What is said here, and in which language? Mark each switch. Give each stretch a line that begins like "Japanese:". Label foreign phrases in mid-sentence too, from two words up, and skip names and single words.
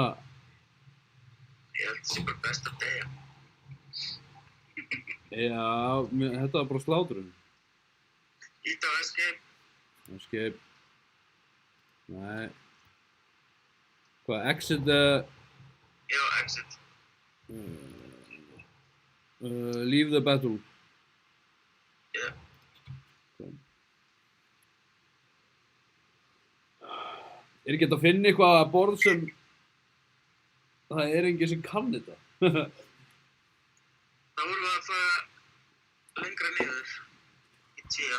Icelandic: Ég held sér bara best að deyja. já, þetta var bara slátrun. Ít á escape. Escape. Nei. Hvað, exit... Já, exit.
English: Leave the battle. Yeah.
Icelandic: Er ekki hægt að finna eitthvað borð sem það er enginn sem kann þetta? Þá vorum við að fara lengra niður í tíu.